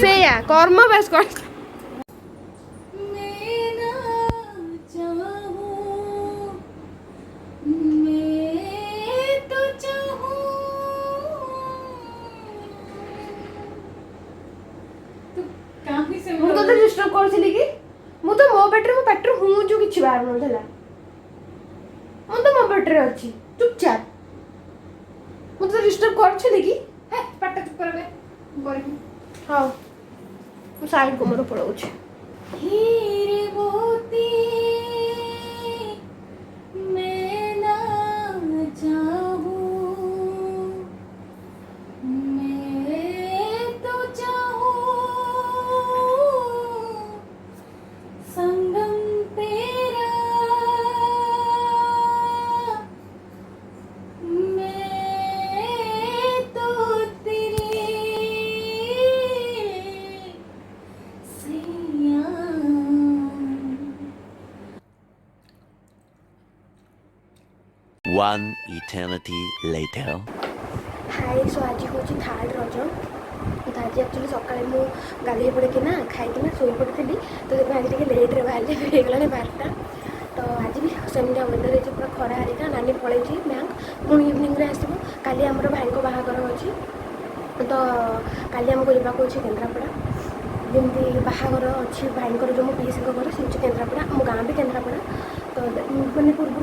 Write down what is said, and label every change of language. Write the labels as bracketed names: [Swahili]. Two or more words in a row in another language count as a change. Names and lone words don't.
[Odia] ସେଇଆ କର୍ମ ବାସ କର ମୁଁ ତତେ ଡିଷ୍ଟର୍ବ କରୁଥିଲି କି ମୁଁ ତ ମୋ ପାଟିରୁ ହୁଁ ଯୋଉ କିଛି ବାହାରୁ ନଥିଲା ମୁଁ ତ ମୋ ପାଟିରେ ଅଛି ଚୁପଚାପ ମୁଁ ତତେ ଡିଷ୍ଟର୍ବ କରୁଥିଲି କି ପାଟ ଚୁପ କରିବେ କରିବି ହଉ ମୁଁ ସାଇଡକୁ ମୋର ପଳଉଛି [Hindi] हीरे मोती मैं ना चाहूं मैं तो चाहूं संगम तेरा मैं तो तेरी सैया [English] One eternity later. [Odia] ହାଇ ସୋ ଆଜି ହେଉଛି 3rd ରଜ ତ ଆଜି ଆକ୍ଚୁଆଲି ସକାଳେ ମୁଁ ଗାଧୋଇ ପଡ଼ିକିନା ଖାଇକିନା ଶୋଇପଡ଼ିଥିଲି ତ ସେଥିପାଇଁ ଆଜି ଟିକେ ଲେଟ୍ରେ ବାହାରିଲି ହେଇଗଲାଣି 12ଟା ତ ଆଜି ବି ସେମିତିଆ ୱେଦର୍ ହେଇଛି ପୁରା ଖରା ହାରିକା ନାନୀ ପଳେଇଛି ବ୍ୟାଙ୍କ ପୁଣି ଇଭିନିଂରେ ଆସିବ କାଲି ଆମର ଭାଇଙ୍କ ବାହାଘର ଅଛି ତ କାଲି ଆମକୁ ଯିବାକୁ ଅଛି କେନ୍ଦ୍ରାପଡ଼ା ଯେମିତି ବାହାଘର ଅଛି ଭାଇଙ୍କର ଯେଉଁ ମୋ ପିଇସିଙ୍କ ଘର ସେ ହେଉଛି କେନ୍ଦ୍ରାପଡ଼ା ଆମ ଗାଁ ବି କେନ୍ଦ୍ରାପଡ଼ା ତ ମାନେ ପୂର୍ବରୁ